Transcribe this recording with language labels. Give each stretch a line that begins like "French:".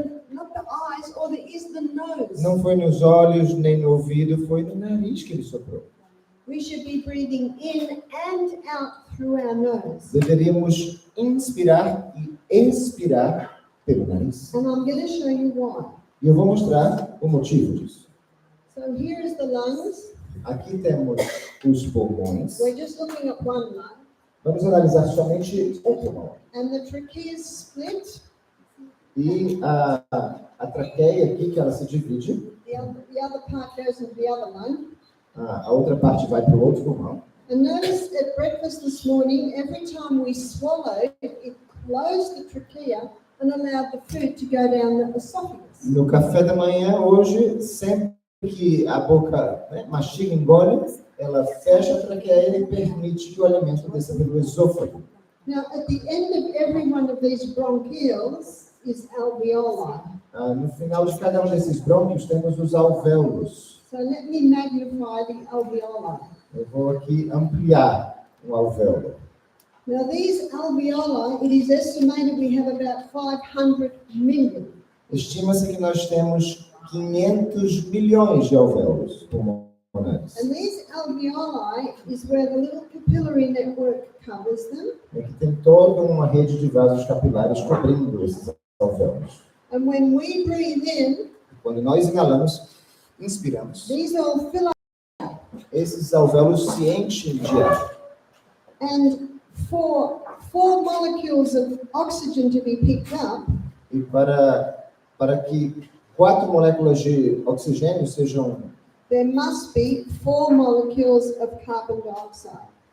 English: not the eyes, or is the nose.
Portuguese: não foi nos olhos, nem no ouvido, foi no nariz que ele soprou.
English: We should be breathing in and out through our nose.
Portuguese: Deveríamos inspirar e expirar pelo nariz.
English: And I'm going to show you why.
Portuguese: E eu vou mostrar o motivo disso.
English: So here's the lungs.
Portuguese: Aqui temos os pulmões.
English: We're just looking at one lung.
Portuguese: Vamos analisar somente um pulmão.
English: And the trachea is split.
Portuguese: E a traqueia aqui, que ela se divide.
English: The other part goes into the other lung.
Portuguese: A outra parte vai para o outro pulmão.
English: And notice at breakfast this morning, every time we swallowed, it closed the trachea and allowed the food to go down the esophagus.
Portuguese: No café da manhã, hoje, sempre que a boca mastiga, engole, ela fecha a traqueia e permite que o alimento desça pelo esôfago.
English: Now, at the end of every one of these bronchioles is alveoli.
Portuguese: No final de cada um desses brônquios, temos os alvéolos.
English: So let me magnify the alveoli.
Portuguese: Eu vou aqui ampliar o alvéolo.
English: Now, these alveoli, it is estimated we have about 500 million.
Portuguese: Estima-se que nós temos 500 milhões de alvéolos pulmonares.
English: And these alveoli is where the little capillary network covers them.
Portuguese: Aqui tem toda uma rede de vasos capilares cobrindo esses alvéolos.
English: And when we breathe in,
Portuguese: Quando nós inalamos, inspiramos,
English: these all fill up.
Portuguese: esses alvéolos se enchem de ar.
English: And for 4 molecules of oxygen to be picked up,
Portuguese: E para que 4 moléculas de oxigênio sejam,
English: there must be 4 molecules of carbon dioxide.